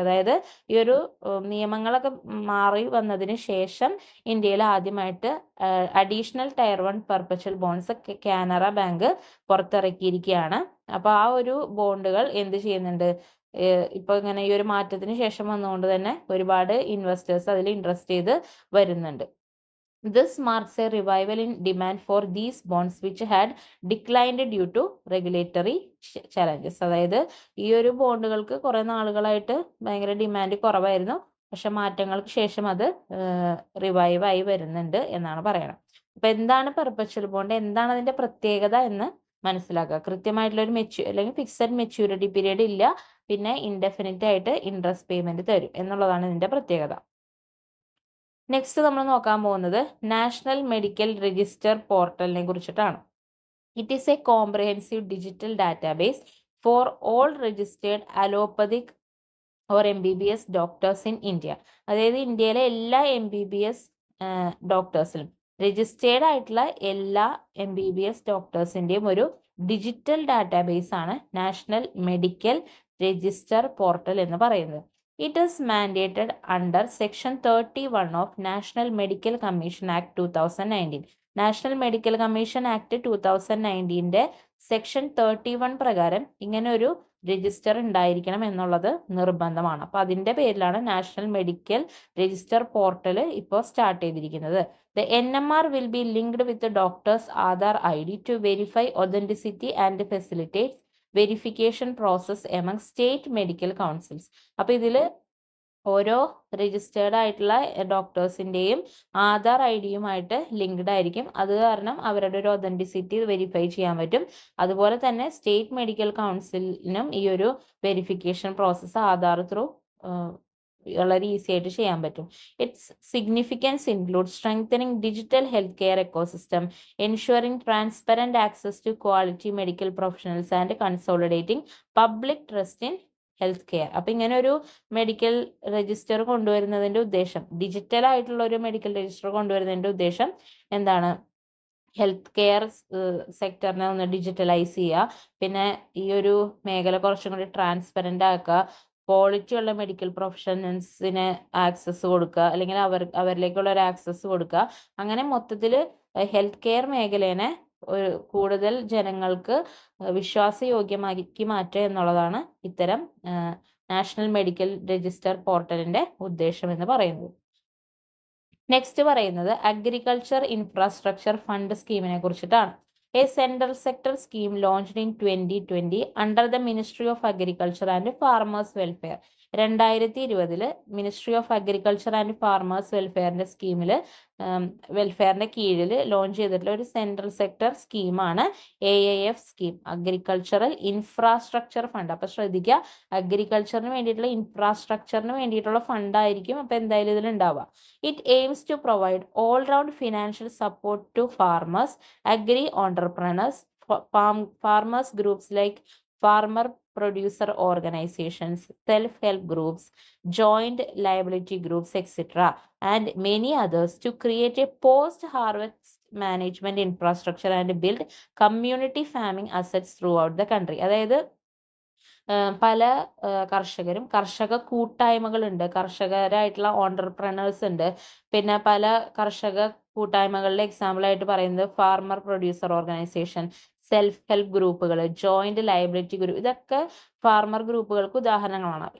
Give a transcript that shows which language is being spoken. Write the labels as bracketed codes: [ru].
[ml] അതായത് ഈ ഒരു നിയമങ്ങളൊക്കെ മാറി വന്നതിന് ശേഷം ഇന്ത്യയിൽ ആദ്യമായിട്ട് additional tyre 1 perpetual bonds Canara bank പുറത്തിറക്കിയിരിക്കുകയാണ്. അപ്പൊ ആ ഒരു ബോണ്ടുകൾ എന്ത് ചെയ്യുന്നുണ്ട്, ഇപ്പൊ ഇങ്ങനെ ഈ ഒരു മാറ്റത്തിന് ശേഷം വന്നുകൊണ്ട് തന്നെ ഒരുപാട് ഇൻവെസ്റ്റേഴ്സ് അതിൽ ഇൻട്രസ്റ്റ് ചെയ്ത് വരുന്നുണ്ട്. [en] This marks a revival in demand for these bonds which had declined due to regulatory challenges. [ml] അതായത് ഈ ഒരു ബോണ്ടുകൾക്ക് കുറെ നാളുകളായിട്ട് ഭയങ്കര ഡിമാൻഡ് കുറവായിരുന്നു. പക്ഷെ മാറ്റങ്ങൾക്ക് ശേഷം അത് റിവൈവ് ആയി വരുന്നുണ്ട് എന്നാണ് പറയുന്നത്. അപ്പൊ എന്താണ് പെർപ്പച്വൽ ബോണ്ട്, എന്താണ് അതിന്റെ പ്രത്യേകത എന്ന് മനസ്സിലാക്കുക. കൃത്യമായിട്ടുള്ള ഒരു അല്ലെങ്കിൽ ഫിക്സഡ് മെച്യൂരിറ്റി പീരീഡ് ഇല്ല, പിന്നെ ഇൻഡെഫിനിറ്റ് ആയിട്ട് ഇൻട്രസ്റ്റ് പേയ്മെന്റ് തരും എന്നുള്ളതാണ് ഇതിന്റെ പ്രത്യേകത. നെക്സ്റ്റ് നമ്മൾ നോക്കാൻ പോകുന്നത് നാഷണൽ മെഡിക്കൽ രജിസ്റ്റർ പോർട്ടലിനെ കുറിച്ചിട്ടാണ്. [en] It is a comprehensive digital database for all registered allopathic or MBBS doctors in India. [ml] അതായത് ഇന്ത്യയിലെ എല്ലാ MBBS ഡോക്ടേഴ്സിലും രജിസ്റ്റേർഡ് ആയിട്ടുള്ള എല്ലാ MBBS ഡോക്ടേഴ്സിന്റെയും ഒരു ഡിജിറ്റൽ ഡാറ്റാബേസ് ആണ് നാഷണൽ മെഡിക്കൽ രജിസ്റ്റർ പോർട്ടൽ എന്ന് പറയുന്നത്. [en] It is mandated under Section 31 of National Medical Commission Act 2019. [ml] National medical commission act 2019ന്റെ section 31 പ്രകാരം ഇങ്ങനെ ഒരു രജിസ്റ്റർ ഉണ്ടായിരിക്കണം എന്നുള്ളത് നിർബന്ധമാണ്. അപ്പൊ അതിന്റെ പേരിലാണ് നാഷണൽ മെഡിക്കൽ രജിസ്റ്റർ പോർട്ടൽ ഇപ്പോൾ സ്റ്റാർട്ട് ചെയ്തിരിക്കുന്നത്. [en] The NMR will be linked with the doctor's Aadhaar ID to verify authenticity and facilitate verification process among state medical councils. [ml] അപ്പൊ ഇതിൽ ഓരോ രജിസ്റ്റേർഡ് ആയിട്ടുള്ള ഡോക്ടേഴ്സിന്റെയും ആധാർ ഐഡിയുമായിട്ട് ലിങ്ക്ഡ് ആയിരിക്കും. അത് കാരണം അവരുടെ ഒരു ഒതന്റിസിറ്റി വെരിഫൈ ചെയ്യാൻ പറ്റും. അതുപോലെ തന്നെ സ്റ്റേറ്റ് മെഡിക്കൽ കൗൺസിലിനും ഈ ഒരു വെരിഫിക്കേഷൻ പ്രോസസ്സ് ആധാർ ത്രൂ വളരെ ഈസി ആയിട്ട് ചെയ്യാൻ പറ്റും. [en] Its significance include strengthening digital health care ecosystem, ensuring transparent access to quality medical professionals and consolidating public trust in health care. [ml] അപ്പൊ ഇങ്ങനെ ഒരു മെഡിക്കൽ രജിസ്റ്റർ കൊണ്ടുവരുന്നതിന്റെ ഉദ്ദേശം, ഡിജിറ്റൽ ആയിട്ടുള്ള ഒരു മെഡിക്കൽ രജിസ്റ്റർ കൊണ്ടുവരുന്നതിന്റെ ഉദ്ദേശം എന്താണ്? ഹെൽത്ത് കെയർ സെക്ടറിനെ ഒന്ന് ഡിജിറ്റലൈസ് ചെയ്യുക, പിന്നെ ഈ ഒരു മേഖല കുറച്ചും കൂടി ട്രാൻസ്പെറന്റ് ആക്കുക, ക്വാളിറ്റി ഉള്ള മെഡിക്കൽ പ്രൊഫഷണൽസിന് ആക്സസ് കൊടുക്കുക, അല്ലെങ്കിൽ അവരിലേക്കുള്ള ഒരു ആക്സസ് കൊടുക്കുക. അങ്ങനെ മൊത്തത്തിൽ ഹെൽത്ത് കെയർ മേഖലേനെ കൂടുതൽ ജനങ്ങൾക്ക് വിശ്വാസയോഗ്യമാക്കി മാറ്റുക എന്നുള്ളതാണ് ഇത്തരം നാഷണൽ മെഡിക്കൽ രജിസ്റ്റർ പോർട്ടലിന്റെ ഉദ്ദേശം എന്ന് പറയുന്നത്. നെക്സ്റ്റ് പറയുന്നത് അഗ്രികൾച്ചർ ഇൻഫ്രാസ്ട്രക്ചർ ഫണ്ട് സ്കീമിനെ കുറിച്ചിട്ടാണ്. [en] A central sector scheme launched in 2020 under the Ministry of Agriculture and Farmers Welfare. [ml] 2020 ministry of agriculture and farmers വെൽഫെയറിന്റെ സ്കീമില് വെൽഫെയറിന്റെ കീഴിൽ ലോഞ്ച് ചെയ്തിട്ടുള്ള ഒരു സെൻട്രൽ സെക്ടർ സ്കീമാണ് AIF scheme, agricultural infrastructure fund. അപ്പൊ ശ്രദ്ധിക്കുക, അഗ്രികൾച്ചറിന് വേണ്ടിയിട്ടുള്ള ഇൻഫ്രാസ്ട്രക്ചറിന് വേണ്ടിയിട്ടുള്ള ഫണ്ട് ആയിരിക്കും അപ്പൊ എന്തായാലും ഇതിൽ ഉണ്ടാവുക. [en] It aims to provide all-round financial support to farmers, agri entrepreneurs, farmers groups like farmer producer organizations, self-help groups, joint liability groups, etc., and many others to create a post-harvest management infrastructure and build community farming assets throughout the country. [ml] അതായത് പല കർഷകരും കർഷക കൂട്ടായ്മകളുണ്ട്, കർഷകരായിട്ടുള്ള entrepreneurs ഉണ്ട്, പിന്നെ പല കർഷക കൂട്ടായ്മകളുടെ example ആയിട്ട് പറയുന്നത് farmer producer organisation, self help ഗ്രൂപ്പുകൾ, ജോയിന്റ് ലയബിലിറ്റി ഗ്രൂപ്പ്, ഇതൊക്കെ ഫാർമർ ഗ്രൂപ്പുകൾക്ക് ഉദാഹരണങ്ങളാണ്.